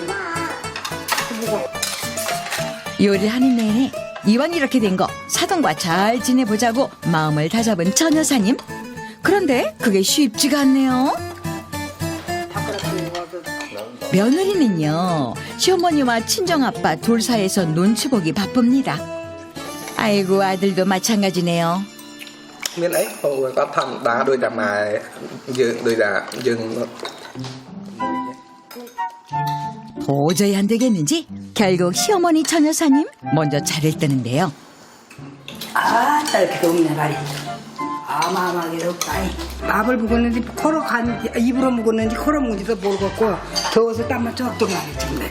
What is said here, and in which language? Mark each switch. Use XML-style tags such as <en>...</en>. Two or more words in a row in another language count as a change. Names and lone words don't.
<ko>요리하는 내내 이왕 이렇게 된 거 사돈과 잘 지내보자고 마음을 다잡은 전 여사님. 그런데 그게 쉽지가 않네요. 며느리는요, 시어머니와 친정아빠 둘 사이에서 눈치 보기 바쁩니다. 아이고, 아들도 마찬가지네요.</ko> <km>មានអីគាត់ធម្មតាដូចតែម៉ែយើងដូចតែយើង</km> <ko>도저히 안 되겠는지 결국 시어머니 전 여사님 먼저 차를 뜨는데요. 아, 이렇게 없네, 말이. 어마어마하게 없다. 밥을 먹었는지 코로 갔는지 입으로 먹었는지 코로 먹는지도 모르겠고 더워서 땀만 쪽쪽 나네 지금 내가.</ko>